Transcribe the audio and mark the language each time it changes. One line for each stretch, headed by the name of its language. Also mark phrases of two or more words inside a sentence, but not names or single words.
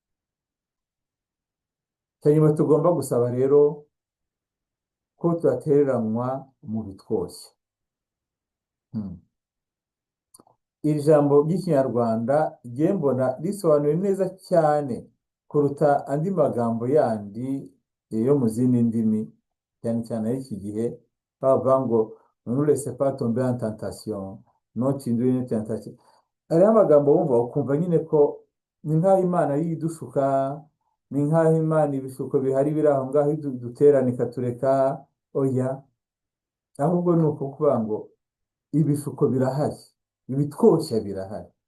Kinyarwanda: Hanyuma tugomba gusaba rero ko tudatereranywa mu bitwoshye. Iri jambo ry'Ikinyarwanda ngiye mbona risobanuye neza cyane kuruta andi magambo yandi yo mu zindi ndimi, cyane cyane y'iki gihe, bavuga ngo
French: ne laissez pas tomber en tentation, non tindre une tentation.
Kinyarwanda: Ariya amagambo wumva ukumva nyine ko ni nk'aho Imana yidushuka, ni nk'aho Imana ibishuko bihari biri aho ngaho duterana ikatureka. Oya, ahubwo ni ukuvuga ngo ibishuko birahari, ibitwoshya birahari.